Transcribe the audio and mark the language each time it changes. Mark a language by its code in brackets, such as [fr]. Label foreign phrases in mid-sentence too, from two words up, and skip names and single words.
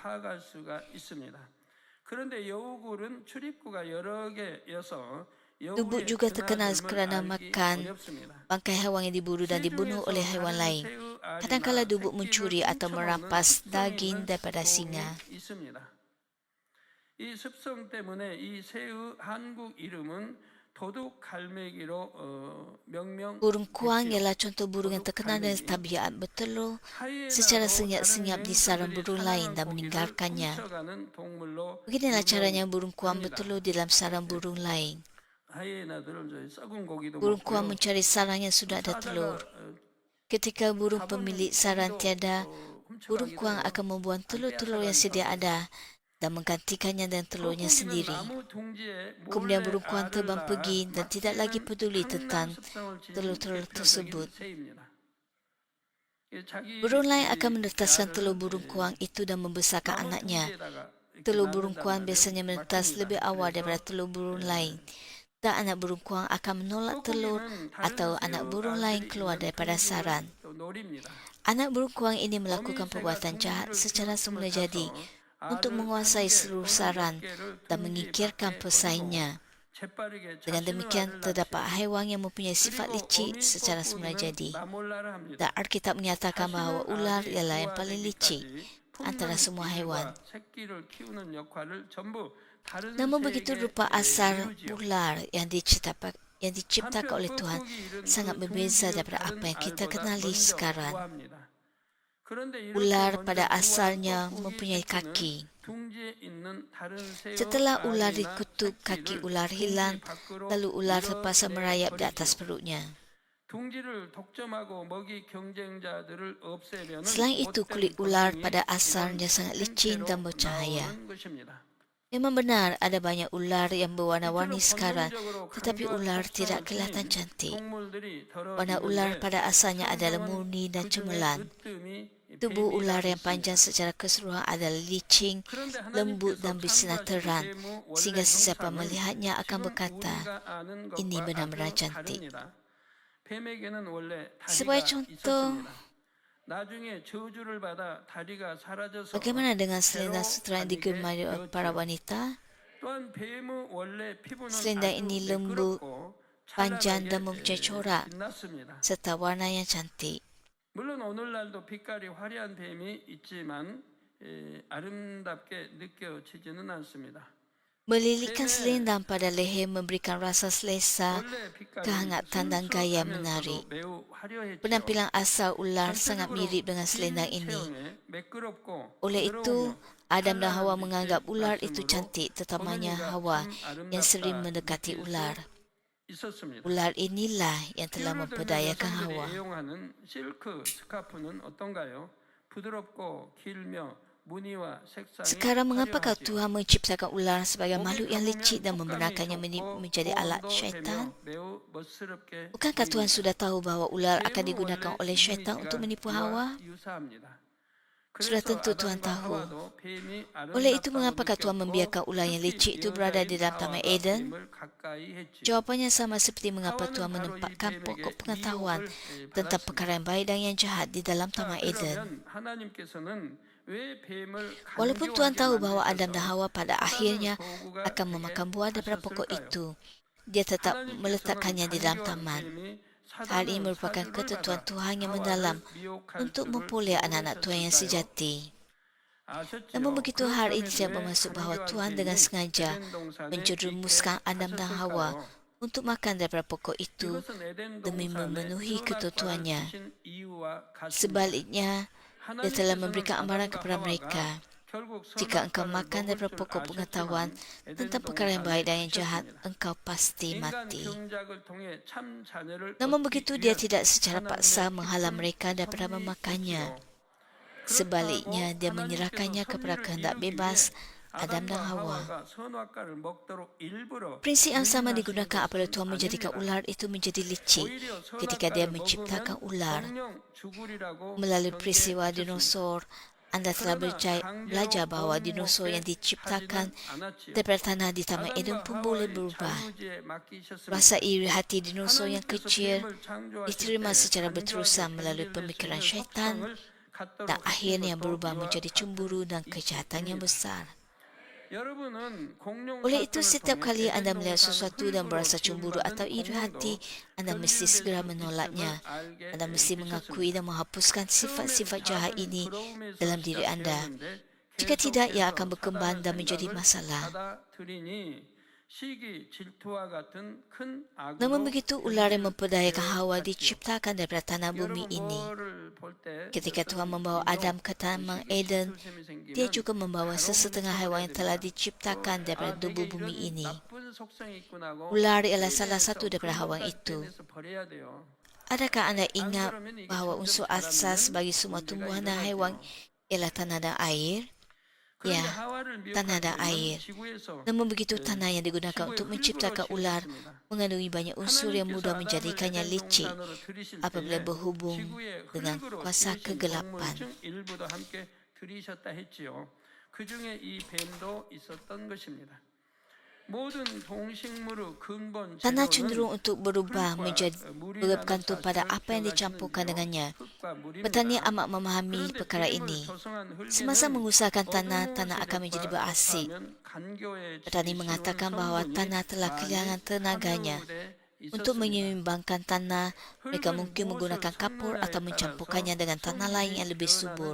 [ms] Dubuk juga terkenal kerana makan bangkai haiwan yang diburu dan dibunuh oleh haiwan lain. Kadang-kadang dubuk mencuri atau merampas daging daripada singa. [ko] 이 습성 때문에 이 새의 한국 이름은 도둑 갈매기로 [ms] Burung kuang [ko] 명명됐지요. [ms] ialah contoh burung yang [ko] 도둑 [ms] terkenal dengan [ko] 갈매기. [ms] tabiat bertelur secara [ko] 하이에나도 다른 [ms] senyap-senyap di sarang [ko] 맹수들이 [ms] burung lain [ko] 사냥한 [ms] dan [ko] 고기를 [ms] meninggalkannya. [ko] 훔쳐가는 동물로 [ms] Beginilah caranya burung kuang [ko] 유명합니다. [ms] bertelur di dalam sarang burung lain. [ko] 하이에나들은 저희 썩은 고기도 [ms] Burung kuang [ko] 먹고요. [ms] mencari sarang yang sudah ada telur. [ko] 싸다가 [ms] Ketika burung [ko] 잡은 [ms] pemilik sarang [ko] 고기도 [ms] tiada, burung [ko] 훔쳐가기도 [ms] kuang [ko] 해요. [ms] akan membuang [ko] 안 [ms] telur-telur yang [ko] 빼앗아가기도 [ms] sedia [ko] 하고요. [ms] ada dan menggantikannya dengan [ko] 저 [ms] telurnya [ko] 고기는 [ms] sendiri. [ko] 나무 둥지에 [ms] Kemudian [ko] 몰래 [ms] burung kuang [ko] 알을 [ms] terbang [ko] 낳아 [ms] pergi dan tidak lagi [ko] 막히는 [ms] peduli [ko] 탐남 [ms] tentang [ko] 습성을 지닌 [ms] telur-telur [ko] 대표적인 [ms] tersebut. [ko] 새입니다. 자기 [ms] Burung lain akan menetaskan [ko] 알을 [ms] telur burung kuang itu dan membesarkan [ko] 나무 [ms] anaknya. [ko] 둥지에다가 이렇게 [ms] Telur burung [ko] 낳는단 [ms] kuang [ko] 말이에요. [ms] biasanya menetas [ko] 막힙니다. [ms] lebih awal [ko] 그래서 [ms] daripada telur burung lain. Dan anak burung kuang akan menolak telur [ko] 뻐꾸기는 [ms] atau [ko] 다른 [ms] anak [ko] 새의 [ms] burung lain [ko] 알들이 [ms] keluar [ko] 있는 [ms] daripada sarang. [ko] 둥지를 또 노립니다. [ms] Anak burung kuang ini melakukan [ko] 어미새가 [ms] perbuatan jahat [ko] 둥지를 [ms] secara [ko] 기웃음을 [ms] semula jadi [ko] 타서 [ms] untuk [ko] 알을 [ms] menguasai [ko] 한 개 [ms] seluruh [ko] 또는 몇 [ms] sarang [ko] 개를 [ms] dan [ko] 둥지 [ms] menyingkirkan [ko] 밖에 [ms] pesaingnya. [ko] 버리고 재빠르게 [ms] Dengan [ko] 자신의 [ms] demikian, [ko] 알을 [ms] terdapat [ko] 낳지요. [ms] haiwan yang mempunyai sifat [ko] 그리고 [ms] licik [ko] 어미 [ms] secara semula [ko] 뻐꾸기는 [ms] jadi. [ko] 나몰라를 [ms] Dan [ko] 합니다. [ms] Alkitab menyatakan bahawa [ko] 자신의 [ms] ular [ko] 알이 [ms] ialah yang paling licik [ko] 부화되기까지 [ms] antara [ko] 품는 [ms] semua haiwan. [ko] 일과 새끼를 키우는 역할을 전부 다른 [ms] Namun begitu [ko] 새에게 [ms] rupa asal [ko] 미루지요. [ms] ular yang diciptakan oleh [ko] 한편 [ms] Tuhan [ko] 뻐꾸기 일은 [ms] sangat [ko] 그 [ms] berbeza [ko] 둥지의 [ms] daripada apa [ko] 다른 [ms] yang kita [ko] 알보다 [ms] kenali [ko] 먼저 [ms] sekarang. [ko] 부화합니다. 그런데 이렇게 [ms] Ular [ko] 먼저 [ms] pada [ko] 부화한 [ms] asalnya [ko] 뻐꾸기 [ms] mempunyai [ko] 새끼는 [ms] kaki. [ko] 둥지에 있는 다른 새의 [ms] Setelah ular [ko] 알이나 [ms] dikutuk, kaki [ko] 새끼를 [ms] ular [ko] 둥지 [ms] hilang, [ko] 밖으로 [ms] lalu ular terpaksa merayap di atas [ko] 밀어내버리지요. [ms] perutnya. [ko] 둥지를 독점하고 먹이 경쟁자들을 없애려는 [ms] Selain itu, kulit [ko] 못된 [ms] ular [ko] 본능이 [ms] pada [ko] 이런 [ms] asalnya sangat licin dan [ko] 행태로 [ms] bercahaya. [ko] 나오는 것입니다. [ms] Memang benar ada banyak ular yang berwarna-warni [ko] 이처럼 [ms] sekarang, [ko] 본능적으로 [ms] tetapi [ko] 강조한 [ms] ular [ko] 속성을 [ms] tidak kelihatan [ko] 지닌 [ms] cantik. [ko] 동물들이 [ms] Warna ular [ko] 더러 [ms] pada asalnya adalah [ko] 성경은 [ms] murni dan [ko] 그중에 [ms] cemerlang. [ko] 으뜸이 [ms] Tubuh ular [ko] 뱀이라 [ms] yang panjang [ko] 했습니다. [ms] secara keseluruhan adalah licin, [ko] 그런데 [ms] lembut [ko] 하나님께서 [ms] dan bersinar [ko] 창조하신 [ms] terang, [ko] 뱀의 원래 [ms] sehingga sesiapa [ko] 형상은 [ms] melihatnya akan [ko] 지금 [ms] berkata, [ko] 우리가 아는 [ms] ini [ko] 것과 [ms] benar-benar [ko] 아주 [ms] cantik. [ko] 다릅니다. 뱀에게는 원래 [ms] Sebagai [ko] 다리가 [ms] contoh, [ko] 있었습니다. 나중에 저주를 받아 다리가 사라져서 [ms] bagaimana dengan [ko] 배로 [ms] selendang sutera yang [ko] 다니게 [ms] digemari oleh para [ko] 되었지요. [ms] wanita? [ko] 또한 뱀의 원래 피부는 [ms] Selendang [ko] 아주 [ms] ini lembut, [ko] 매끄럽고 [ms] panjang dan [ko] 찬란하게 [ms] mempunyai corak, [ko] 빛났습니다. [ms] serta warna yang cantik. [ko] 물론 오늘날도 빛깔이 화려한 뱀이 있지만 아름답게 느껴지지는 않습니다. [ms] Melilitkan selendang pada leher memberikan rasa selesa, [ko] 원래 빛깔이 [ms] kehangatan dan gaya [ko] 순수하면서도 [ms] menarik. [ko] 매우 화려했지요. [ms] Penampilan asal ular sangat [ko] 전체적으로 [ms] mirip dengan selendang [ko] 긴 [ms] ini. [ko] 체형에 매끄럽고 [ms] Oleh itu, [ko] 부드러우며 [ms] Adam dan Hawa [ko] 찬란한 [ms] menganggap [ko] 빛의 [ms] ular itu [ko] 말씀으로 [ms] cantik, terutamanya [ko] 보는 이가 [ms] Hawa [ko] 참 [ms] yang sering [ko] 아름답다 [ms] mendekati [ko] 느낄 수 [ms] ular. [ko] 있었습니다. [ms] Ular inilah yang telah [ko] 비유를 들면 [ms] memperdayakan [ko] 여성들이 [ms] Hawa. [ko] 애용하는 실크 스카프는 어떤가요? 부드럽고 길며 무늬와 색상이 [ms] Sekarang mengapakah [ko] 화려하지요. [ms] Tuhan menciptakan ular sebagai [ko] 목에 [ms] makhluk yang [ko] 감으면 [ms] licik dan [ko] 촉감이 [ms] membenarkannya [ko] 좋고 [ms] menjadi alat [ko] 보온도 [ms] syaitan? [ko] 되며 매우 멋스럽게 [ms] Bukankah Tuhan [ko] 보입니다. [ms] sudah tahu bahawa ular akan [ko] 뱀은 [ms] digunakan [ko] 원래 [ms] oleh syaitan [ko] 이미지가 [ms] untuk menipu [ko] 이와 [ms] Hawa? [ko] 유사합니다. [ms] Sudah [ko] 그래서 [ms] tentu Tuhan [ko] 아담과 [ms] tahu. [ko] 하와도 뱀이 [ms] Oleh itu, [ko] 아름답다고 [ms] mengapakah Tuhan [ko] 느꼈고 [ms] membiarkan ular yang [ko] 특히 [ms] licik itu berada di [ko] 여자인 [ms] dalam Taman [ko] 하와가 [ms] Eden? [ko] 뱀을 가까이 했지요. [ms] Jawapannya sama seperti mengapa [ko] 하와는 [ms] Tuhan [ko] 바로 이 [ms] menempatkan [ko] 뱀에게 [ms] pokok pengetahuan [ko] 미혹을 [ms] tentang [ko] 받았습니다. [ms] perkara yang baik dan yang jahat di dalam [ko] 자, [ms] Taman Eden. [ko] 그러면 하나님께서는 왜 뱀을 [ms] Walaupun Tuhan [ko] 간교하게 [ms] tahu bahawa Adam dan [ko] 만드셔서 [ms] Hawa pada [ko] 사단의 [ms] akhirnya [ko] 도구가 [ms] akan [ko] 되게 [ms] memakan buah daripada pokok [ko] 하셨을까요? [ms] itu, Dia tetap [ko] 하나님께서는 [ms] meletakkannya di dalam [ko] 간교한 [ms] taman. [ko] 뱀이 [ms] Hal ini [ko] 사단의 [ms] merupakan [ko] 사주를 [ms] ketentuan [ko] 받아 [ms] Tuhan yang [ko] 하와를 [ms] mendalam [ko] 미혹할 [ms] untuk [ko] 줄을 [ms] mempoleh anak-anak Tuhan yang [ko] 모르셨을까요? [ms] sejati. [ko] 아셨지요? [ms] Namun begitu hal ini [ko] 그렇다면 [ms] tidak [ko] 왜 [ms] bermaksud bahawa [ko] 간교한 [ms] Tuhan dengan [ko] 뱀이 [ms] sengaja [ko] 에덴 동산에 [ms] menjerumuskan [ko] 있게 [ms] Adam dan Hawa [ko] 하셨을까요? [ms] untuk makan daripada pokok itu [ko] 이것은 에덴 [ms] demi [ko] 동산에 [ms] memenuhi [ko] 선악과를 [ms] ketentuannya. [ko] 주신 이유와 같습니다. [ms] Sebaliknya, Dia telah [ko] 하나님께서는 [ms] memberikan amaran [ko] 아담과 [ms] kepada mereka. [ko] 하와가 결국 [ms] Jika engkau [ko] 선악과를 [ms] makan [ko] 먹을 [ms] daripada [ko] 줄 [ms] pokok pengetahuan [ko] 아셨지만 [ms] tentang [ko] 에덴 [ms] perkara yang baik dan yang [ko] 동산에 [ms] jahat, [ko] 가셨습니다. [ms] engkau pasti [ko] 인간 [ms] mati. [ko] 경작을 통해 참 자녀를 [ms] Namun [ko] 얻기 [ms] begitu, Dia [ko] 위한 [ms] tidak secara paksa [ko] 하나님의 [ms] menghalang [ko] 깊은 [ms] mereka daripada memakannya. [ko] 섭리이시지요. [ms] Sebaliknya, [ko] 그렇다고 [ms] Dia [ko] 하나님께서 [ms] menyerahkannya kepada [ko] 섭리를 [ms] kehendak [ko] 이루기 [ms] bebas [ko] 위해 [ms] Adam dan [ko] 아담과 [ms] Hawa. [ko] 하와가 선악과를 먹도록 일부러 [ms] Prinsip yang sama [ko] 유인하신 [ms] digunakan apabila [ko] 것은 [ms] Tuhan menjadikan [ko] 아닙니다. [ms] ular itu menjadi licik [ko] 오히려 [ms] ketika Dia [ko] 선악과를 [ms] menciptakan [ko] 먹으면 [ms] ular. [ko] 정령 죽으리라고 [ms] Melalui peristiwa [ko] 경계하셨습니다. [ms] dinosaur, Anda telah [ko] 그러나 [ms] belajar [ko] 강제로 [ms] bahawa dinosaur yang [ko] 먹게 [ms] diciptakan [ko] 하지는 않았지요. [ms] daripada tanah di Taman Eden [ko] 아담과 [ms] pun boleh [ko] 하와의 [ms] berubah. [ko] 자유지에 맡기셨습니다. [ms] Rasa iri hati dinosaur yang [ko] 하나님께서 [ms] kecil [ko] 뱀을 창조하실 [ms] diterima [ko] 때 [ms] secara [ko] 간교하게 [ms] berterusan melalui [ko] 변질될 수 [ms] pemikiran [ko] 있는 [ms] syaitan [ko] 속성을 갖도록 [ms] dan [ko] 하신 [ms] akhirnya [ko] 것도 [ms] berubah [ko] 이와 [ms] menjadi [ko] 같은 [ms] cemburu dan kejahatan yang [ko] 이입니다. [ms] besar. [ko] 여러분은 공룡 [ms] Oleh itu, [ko] 사건을 [ms] setiap [ko] 통해 [ms] kali [ko] 에덴 [ms] Anda melihat [ko] 동산 [ms] sesuatu dan [ko] 흙으로 [ms] berasa cemburu atau [ko] 지음받은 [ms] iri hati, [ko] 공룡도 [ms] Anda mesti [ko] 변질될 [ms] segera [ko] 수 [ms] menolaknya. [ko] 있음을 알게 [ms] Anda mesti mengakui [ko] 되셨습니다. [ms] dan menghapuskan [ko] 처음엔 [ms] sifat-sifat jahat [ko] 작은 [ms] ini [ko] 부러움에서 [ms] dalam diri Anda. [ko] 시작되었는데 [ms] Jika tidak, ia [ko] 계속해서 [ms] akan berkembang [ko] 사단의 [ms] dan menjadi [ko] 생각을 [ms] masalah. [ko] 받아들이니 시기, 질투와 같은 큰 [ms] Namun [ko] 악으로 [ms] begitu, ular yang memperdayakan [ko] 연결되어 [ms] Hawa [ko] 갔지요. [ms] diciptakan daripada tanah bumi [ko] 여러분 [ms] ini. [ko] 뭐를 볼 때 [ms] Ketika Tuhan [ko] 어떤 [ms] membawa [ko] 일로 [ms] Adam ke Taman [ko] 시기 [ms] Eden, [ko] 질투심이 [ms] dia [ko] 생기면 [ms] juga membawa [ko] 바로 [ms] sesetengah [ko] 분석을 [ms] haiwan [ko] 해야 [ms] yang telah [ko] 됩니다. [ms] diciptakan daripada tubuh [ko] 내게 [ms] bumi [ko] 이런 [ms] ini. [ko] 나쁜 속성이 있구나 하고 [ms] Ular ialah salah [ko] 떼내서 [ms] satu daripada haiwan [ko] 근본까지 [ms] itu. [ko] 떼내서 버려야 돼요. [ms] Adakah anda [ko] 안 [ms] ingat [ko] 그러면 이게 [ms] bahawa [ko] 점점 [ms] unsur asas [ko] 자라면은 [ms] bagi semua [ko] 문제가 [ms] tumbuhan dan haiwan [ko] 일어나지요. [ms] ialah tanah dan air? [ko] 그런데 [ms] Ya, [ko] 하와를 [ms] tanah [ko] 미혹한 [ms] dan [ko] 죄는 [ms] air. [ko] 지구에서 [ms] Namun begitu, tanah yang digunakan [ko] 지구의 [ms] untuk [ko] 흙으로 [ms] menciptakan ular [ko] 침입했습니다. [ms] mengandungi banyak unsur yang [ko] 하나님께서 [ms] mudah [ko] 아담을 [ms] menjadikannya [ko] 에덴 [ms] licik [ko] 동산으로 들이실 [ms] apabila [ko] 때에 [ms] berhubung [ko] 지구의 [ms] dengan [ko] 흙으로 [ms] kuasa [ko] 지으신 동물 [ms] kegelapan. [ko] 중 일부도 함께 들이셨다 했지요. 그 중에 이 뱀도 있었던 것입니다. 모든 동식물의 근본 [ms] Tanah [ko] 재료는 [ms] cenderung untuk berubah menjadi bergantung pada apa yang dicampurkan dengannya. Petani amat memahami perkara ini. Semasa mengusahakan tanah, tanah akan menjadi berasik. Petani mengatakan bahawa tanah telah kehilangan tenaganya. Untuk menyeimbangkan tanah, mereka mungkin menggunakan kapur atau mencampurkannya dengan tanah lain yang lebih subur.